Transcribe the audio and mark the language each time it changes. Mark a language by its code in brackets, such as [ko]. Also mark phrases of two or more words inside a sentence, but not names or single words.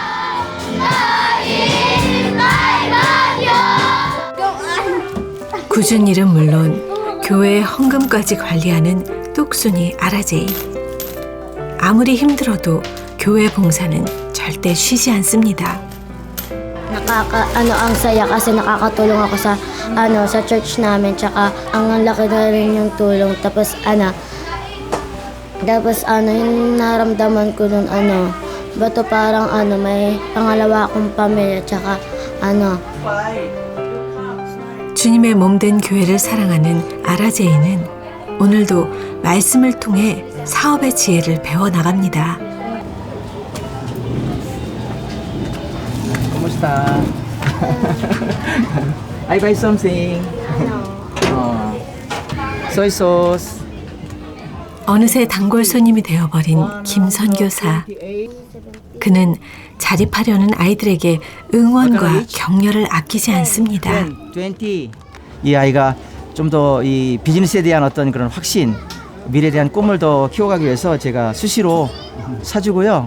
[ko] 굳은 일은 물론 교회의 헌금까지 관리하는 똑순이 아라제이. 아무리 힘들어도 교회 봉사는 절대 쉬지 않습니다. [tl] Ang saya kasi nakakatulong ako sa sa church namin tsaka ang laki na rin yung tulong tapos yung naramdaman ko nun bato parang may pangalawa akong pamilya tsaka [ko] 주님의 몸된 교회를 사랑하는 아라제이는 오늘도 말씀을 통해 사업의 지혜를 배워나갑니다. [tl] Kumusta? [en] I buy something. Soy sauce. [ko] 어느새 단골 손님이 되어버린 김선교사. 그는 자립하려는 아이들에게 응원과 격려를 아끼지 않습니다. 20. 이 아이가 좀 더 이 비즈니스에 대한 어떤 그런 확신, 미래에 대한 꿈을 더 키워가기 위해서 제가 수시로 사주고요.